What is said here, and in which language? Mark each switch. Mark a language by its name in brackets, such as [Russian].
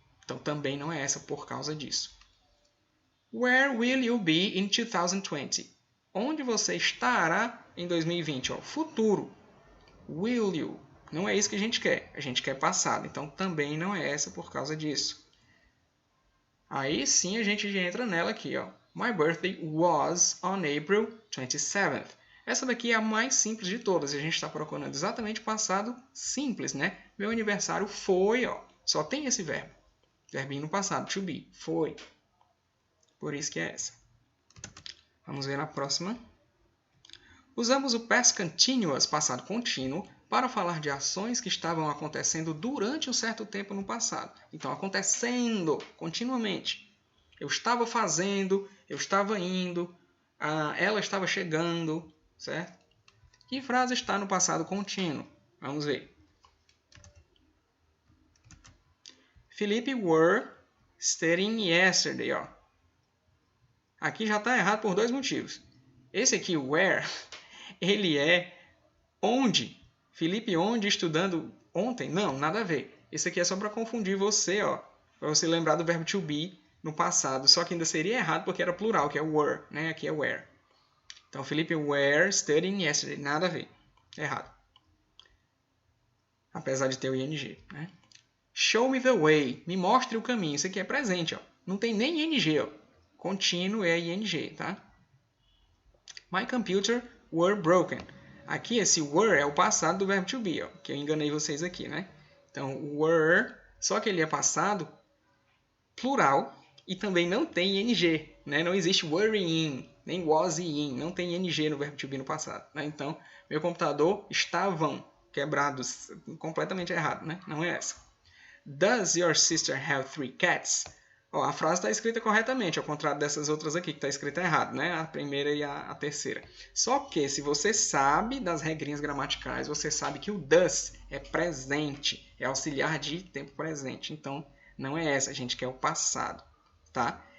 [Portuguese] Então também não é essa por causa disso. [English] Where will you be in 2020? [Portuguese] Onde você estará em 2020? Ó, futuro. [English] Will you? [Portuguese] Não é isso que a gente quer passado, então também não é essa por causa disso. Aí sim a gente entra nela aqui, ó. [English] My birthday was on April 27th. [Portuguese] Essa daqui é a mais simples de todas. A gente está procurando exatamente o passado simples, né? Meu aniversário foi, ó. Só tem esse verbo. Verbinho no passado, to be. Foi. Por isso que é essa. Vamos ver a próxima. Usamos o past continuous, passado contínuo, para falar de ações que estavam acontecendo durante um certo tempo no passado. Então, acontecendo continuamente. Eu estava fazendo, eu estava indo, ela estava chegando, certo? Que frase está no passado contínuo? Vamos ver. [English] Felipe were studying yesterday. [Portuguese] Ó. Aqui já está errado por dois motivos. Esse aqui, where, ele é onde. Felipe onde estudando ontem? Não, nada a ver. Esse aqui é só para confundir você, ó, para você lembrar do verbo to be no passado. Só que ainda seria errado porque era plural, que é were, né? Aqui é where. [English] Então, Felipe were studying yesterday. [Portuguese] Nada a ver. Errado. Apesar de ter o ing, né? [English] Show me the way. [Portuguese] Me mostre o caminho. Isso aqui é presente, ó. Não tem nem ing, ó. Contínuo é ing, tá? [English] My computer were broken. [Portuguese] Aqui, esse were é o passado do verbo to be, ó, que eu enganei vocês aqui, né? Então, were, só que ele é passado plural e também não tem ing, né? Não existe worrying, nem was in, não tem ing no verbo to be no passado, né? Então, meu computador estavam quebrados, completamente errado, né? Não é essa. [English] Does your sister have 3 cats? [Portuguese] Ó, a frase está escrita corretamente, ao contrário dessas outras aqui que está escrita errado, né? A primeira e a terceira. Só que se você sabe das regrinhas gramaticais, você sabe que o does é presente, é auxiliar de tempo presente. Então, não é essa, a gente quer o passado, tá?